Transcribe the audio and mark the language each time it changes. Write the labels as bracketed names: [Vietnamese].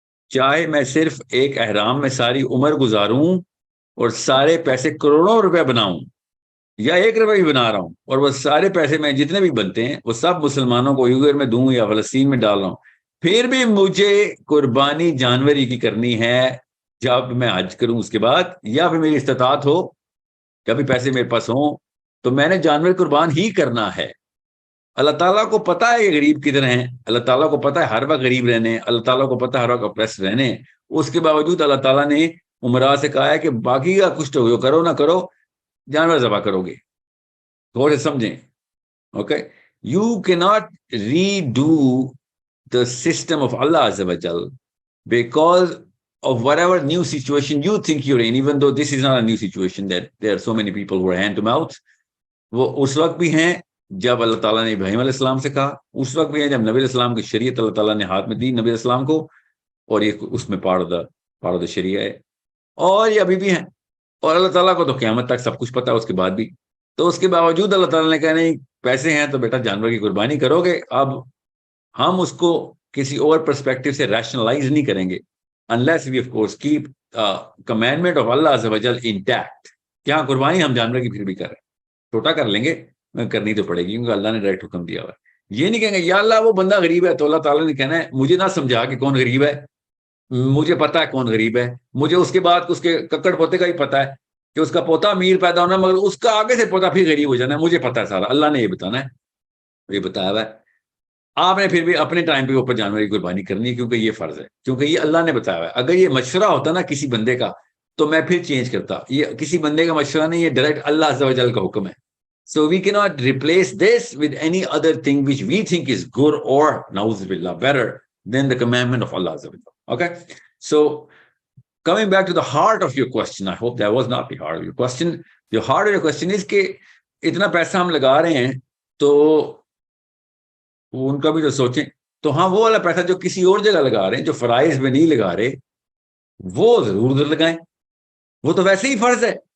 [Urdu] چاہے میں صرف ایک احرام میں ساری عمر گزاروں اور سارے پیسے کروڑوں روپے بناؤں، یا 1 روپے بھی بنا رہا ہوں اور وہ سارے پیسے میں جتنے بھی بنتے ہیں وہ سب مسلمانوں کو یوگر میں دوں یا فلسطین میں ڈال رہا ہوں، پھر بھی مجھے قربانی جانوری کی کرنی ہے جب میں حج کروں اس کے بعد، یا پھر میری استطاعت ہو، کبھی پیسے میرے پاس ہوں تو میں نے جانور قربان ہی کرنا ہے. اللہ تعالیٰ کو پتا ہے یہ غریب کدھر ہیں، اللہ تعالیٰ کو پتا ہے ہر وقت غریب رہنے، اللہ تعالیٰ کو پتا ہے ہر وقت اپریس رہنے. اس کے باوجود اللہ تعالیٰ نے عمرا سے کہا ہے کہ باقی کا کچھ تو کرو نہ کرو، جانور ذبح کرو گے. تھوڑے سمجھیں. [English] Okay, you key not redo the system of Allah Azza wa Jal because of whatever new situation you think you're in, even though this is not a new situation, that there are so many people who are hand to mouth. [Urdu] وہ اس وقت بھی ہیں جب اللہ تعالیٰ نے ابراہیم علیہ السلام سے کہا، اس وقت بھی ہیں جب نبی علیہ السلام کی شریعت اللہ تعالیٰ نے ہاتھ میں دی نبی علیہ السلام کو، اور یہ اس میں [English] part of the شریعہ [Urdu] ہے، اور یہ ابھی بھی ہیں. اور اللہ تعالیٰ کو تو قیامت تک سب کچھ پتا ہے اس کے بعد بھی. تو اس کے باوجود اللہ تعالیٰ نے کہا نہیں پیسے ہیں تو بیٹا جانور کی قربانی کرو گے. اب ہم اس کو کسی اور پرسپیکٹو سے ریشنلائز نہیں کریں گے [English] unless we of course keep commandment of Allah Azza wa Jal intact. [Urdu] کیا قربانی ہم جانور کی پھر بھی کریں، چھوٹا کر لیں گے، کرنی تو پڑے گی کیونکہ اللہ نے ڈائریکٹ حکم دیا ہوا ہے. یہ نہیں کہیں گے یا اللہ وہ بندہ غریب ہے، تو اللہ تعالیٰ نے کہنا ہے مجھے نہ سمجھا کہ کون غریب ہے، مجھے پتا ہے کون غریب ہے، مجھے اس کے بعد اس کے ککڑ پوتے کا ہی پتا ہے کہ اس کا پوتا امیر پیدا ہونا مگر اس کا آگے سے پوتا پھر غریب ہو جانا ہے، مجھے پتا ہے سارا، اللہ نے یہ بتانا ہے، یہ بتایا ہوا ہے. آپ نے پھر بھی اپنے ٹائم پہ اوپر جانور کی قربانی کرنی ہے کیونکہ یہ فرض ہے، کیونکہ یہ اللہ نے بتایا ہوا ہے. اگر یہ مشورہ ہوتا نا کسی بندے کا تو میں پھر چینج کرتا، یہ کسی بندے کا مشورہ نہیں، یہ ڈائریکٹ اللہ عز و جل کا حکم ہے. [English] So we کی not replace this with any other thing which we think is good or نعوذ باللہ better than the commandment of Allah عز و جل. Okay, so coming back to the heart of your question, I hope that was not the heart of your question. The heart of your question is [Urdu] کہ اتنا پیسہ ہم لگا رہے ہیں تو ان کا بھی تو سوچیں. تو ہاں وہ والا پیسہ جو کسی اور جگہ لگا رہے ہیں، جو فرائض میں نہیں لگا رہے، وہ ضرور ادھر لگائیں، وہ تو ویسے ہی فرض ہے.